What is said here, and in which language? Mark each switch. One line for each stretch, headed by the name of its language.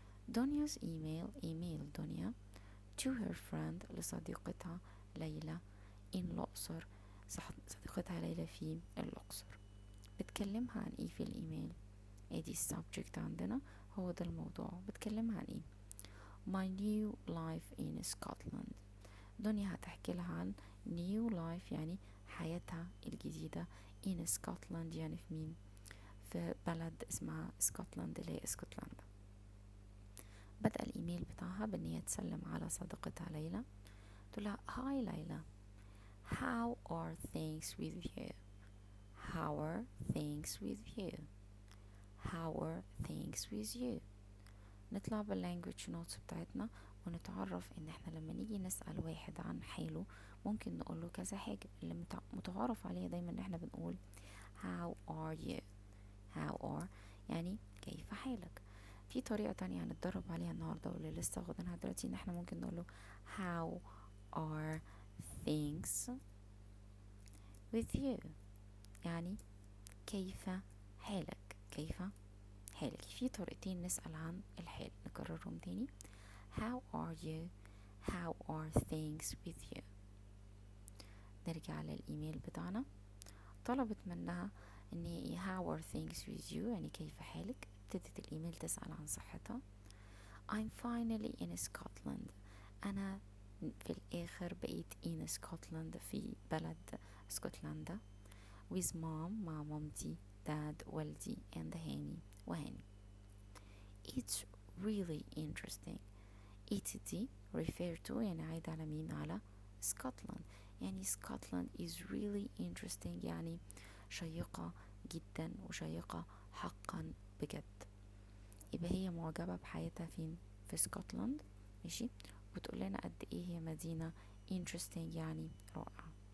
Arabic: دنيا's ايميل دنيا
English: to her friend
Arabic: لصديقتها ليلى in الأقصر، صديقتها ليلى في الأقصر. بتكلمها عن ايه في الايميل؟ ادي السبجكت عندنا، هو ده الموضوع. بتكلمها عن ايه؟
English: my new life in Scotland.
Arabic: دنيا هتحكي لها عن
English: new life
Arabic: يعني حياتها الجديدة in Scotland يعني في مين؟ في بلد اسمها اسكتلند اللي هي اسكتلندا. بدأ الايميل بتاعها بان هي تسلم على صديقتها ليلى، تقولها هاي ليلى
English: how are things with you
Arabic: how are things with you how are things with you. نطلع باللانجوج نوتس بتاعتنا ونتعرف ان احنا لما نيجي نسأل واحد عن حاله ممكن نقوله كذا حاجة. اللي متعارف عليها دايما ان احنا بنقول
English: how are you how are
Arabic: يعني كيف حالك. في طريقة تانية هنتدرب عليها النهاردة واللي لسه واخدينها دلوقتي ان احنا ممكن نقوله
English: how are things with you
Arabic: يعني كيف حالك حالك. في طريقتين نسأل عن الحال، نكررهم تاني.
English: how are you how are things with you.
Arabic: نرجع للإيميل بتاعنا، طلبت منها ان هي
English: how are things with you
Arabic: يعني كيف حالك. ابتدت الإيميل تسأل عن صحتها.
English: I'm finally in Scotland.
Arabic: أنا في الآخر بقيت in Scotland في بلد اسكتلندا
English: with mom
Arabic: مع مامتي dad والدي and هاني وهاني.
English: It's really interesting.
Arabic: It دي
English: refer to
Arabic: يعني عايدة على مين؟ على Scotland. يعني
English: Scotland is really interesting
Arabic: يعني شيقة جدا وشيقة حقا بجد. يبقى هي معجبة بحياتها فين؟ في اسكتلند. ماشي، وتقول لنا قد ايه هي مدينة interesting يعني رائعة.